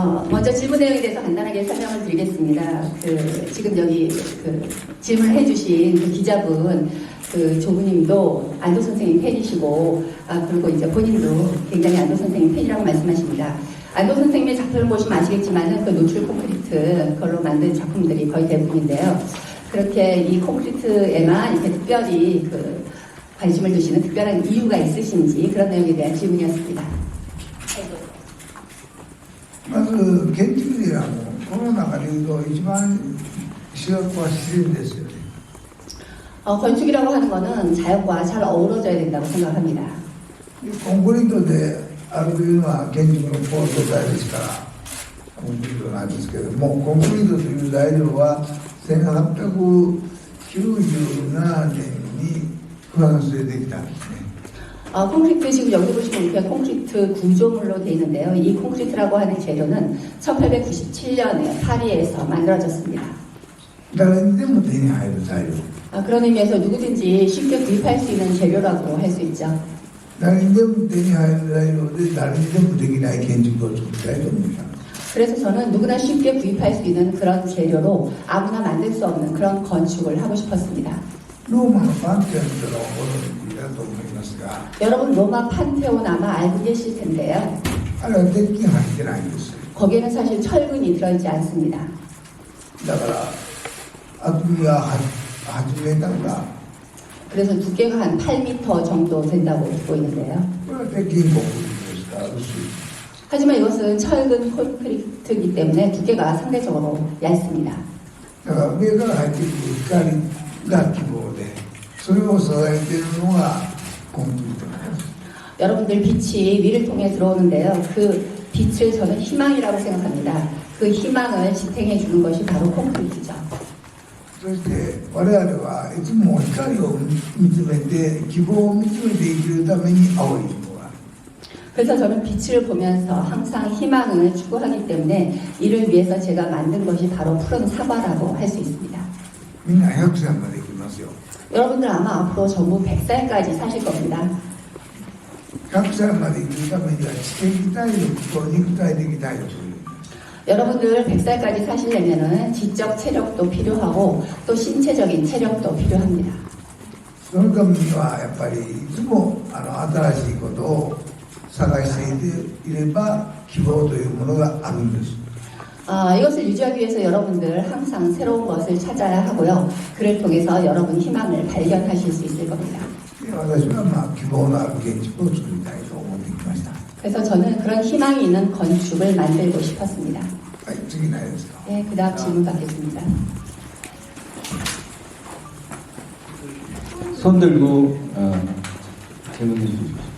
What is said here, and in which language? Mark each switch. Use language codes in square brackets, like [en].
[ko] 먼저 질문 내용에 대해서 간단하게 설명을 드리겠습니다. 지금 여기 질문을 해주신 기자분, 조부님도 안도 선생님 팬이시고, 그리고 이제 본인도 굉장히 안도 선생님 팬이라고 말씀하십니다. 안도 선생님의 작품을 보시면 아시겠지만은 노출 콘크리트 걸로 만든 작품들이 거의 대부분인데요. 그렇게 이 콘크리트에만 이렇게 특별히 관심을 두시는 특별한 이유가 있으신지 그런 내용에 대한 질문이었습니다. [ja] まず建築ではもうこの中でいうと一番主役は自然ですよね。 [ko] 건축이라고 하는 것은 자연과 잘 어우러져야 된다고 생각합니다. [ja] コンクリートであるというのは建築の構造材ですからコンクリートなんですけども、コンクリートという材料は1897年にフランスでできたんですね。 [ko] 콘크리트 지금 여기 보시면 이렇게 콘크리트 구조물로 되어 있는데요. 이 콘크리트라고 하는 재료는 1897년에 파리에서 만들어졌습니다. [ja] 誰にでも手に入る材料、 [ko] 그런 의미에서 누구든지 쉽게 구입할 수 있는 재료라고 할 수 있죠. [ja] 誰にでも手に入る材料で誰にでもできない建築を作りたいと思います。 [ko] 그래서 저는 누구나 쉽게 구입할 수 있는 그런 재료로 아무나 만들 수 없는 그런 건축을 하고 싶었습니다. [ja] ローマのパンテオンというのはご存知だと思いますが、 [ko] 여러분 로마 판테온 아마 알고 계실 텐데요. [ja] あれは鉄筋入ってないんです。 [ko] 거기에는 사실 철근이 들어있지 않습니다. [ja] だから厚みは8メーターか、 [ko] 그래서 두께가 한 8m 정도 된다고 듣고 있는데요. [ja] これは鉄筋コンクリートですから薄い。 [ko] 하지만 이것은 철근 콘크리트이기 때문에 두께가 상대적으로 얇습니다. [ja] だから上から入ってくる光が希望で、それを支えているのがコンクリートなんです。 [ko] 여러분들 빛이 위를 통해 들어오는데요. 그 빛을 저는 희망이라고 생각합니다. 그 희망을 지탱해 주는 것이 바로 콘크리트죠. [ja] そして我々はいつも光を見つめて希望を見つめて生きるために青い紐がある。 [ko] 그래서 저는 빛을 보면서 항상 희망을 추구하기 때문에 이를 위해서 제가 만든 것이 바로 푸른 사과라고 할 수 있습니다. [ja] みんな100歳まで生きますよ。 [ko] 여러분들 아마 앞으로 전부 100살까지 사실 겁니다. [ja] 100歳まで生きるためには知的体力と肉体的体力という。 [ko] 여러분들 100살까지 사시려면은 지적 체력도 필요하고 또 신체적인 체력도 필요합니다. [ja] そのためにはやっぱりいつも新しいことを探していれば希望というものがあるんです。 [ko] 이것을 유지하기 위해서 여러분들 항상 새로운 것을 찾아야 하고요. 그를 통해서 여러분 희망을 발견하실 수 있을 겁니다. [ja] 私は希望のある建築を作りたいと思ってきました。 [ko] 그래서 저는 그런 희망이 있는 건축을 만들고 싶었습니다. [ja] はい、次何ですか。 [ko] 네, 그 다음 질문 받겠습니다. 손 들고 질문해 주십시오.